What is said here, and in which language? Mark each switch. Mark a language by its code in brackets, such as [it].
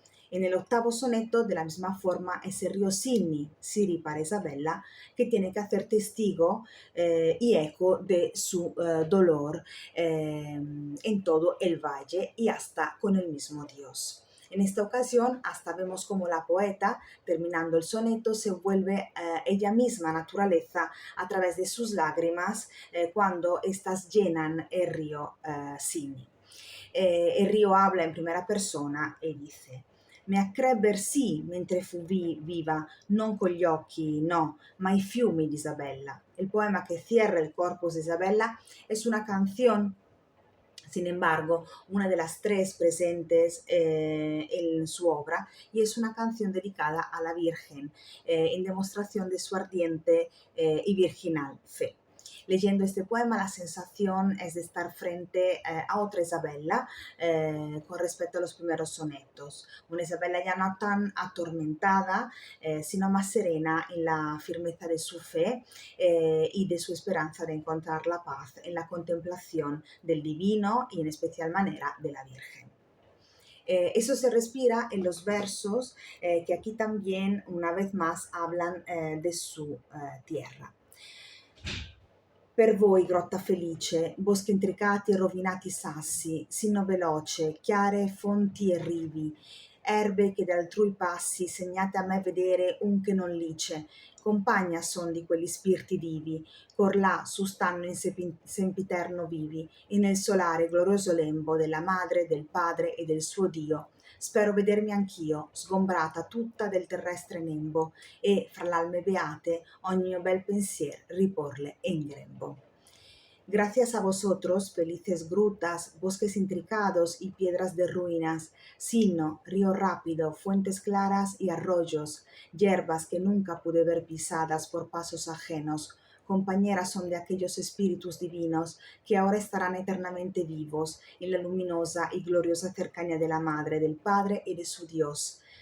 [es] En el octavo soneto, de la misma forma, es el río Siri para Isabella, que tiene que hacer testigo y eco de su dolor en todo el valle y hasta con el mismo Dios. En esta ocasión, hasta vemos como la poeta, terminando el soneto, se vuelve ella misma naturaleza a través de sus lágrimas cuando éstas llenan el río Sini. [it] Il [es] río habla [it] in prima persona e dice: mi accrebber sì mentre fu viva, non con gli occhi, no, ma i fiumi di Isabella. [es] El poema que cierra el corpus de Isabella es una canción, sin embargo, una de las tres presentes en su obra, y es una canción dedicada a la Virgen, en demostración de su ardiente y virginal fe. Leyendo este poema, la sensación es de estar frente a otra Isabella con respecto a los primeros sonetos. Una Isabella ya no tan atormentada, sino más serena en la firmeza de su fe y de su esperanza de encontrar la paz en la contemplación del divino y en especial manera de la Virgen. Eso se respira en los versos que aquí también una vez más hablan de su tierra. [it] Per voi, grotta felice, boschi intricati e rovinati sassi, sinno veloce, chiare fonti e rivi, erbe che d'altrui passi, segnate a me vedere un che non lice, compagna son di quegli spirti divi, cor là sustanno in sempiterno vivi, e nel solare glorioso lembo della madre, del padre e del suo Dio. Spero vedermi anch'io, sgombrata tutta del terrestre nembo, e fra l'alme beate ogni mio bel pensier riporle en grembo. [es] Gracias a vosotros, felices grutas, bosques intricados y piedras de ruinas, sino, río rápido, fuentes claras y arroyos, hierbas que nunca pude ver pisadas por pasos ajenos, compañeras son de aquellos espíritus divinos que ahora estarán eternamente vivos en la luminosa y gloriosa cercanía de la Madre, del Padre y de su Dios.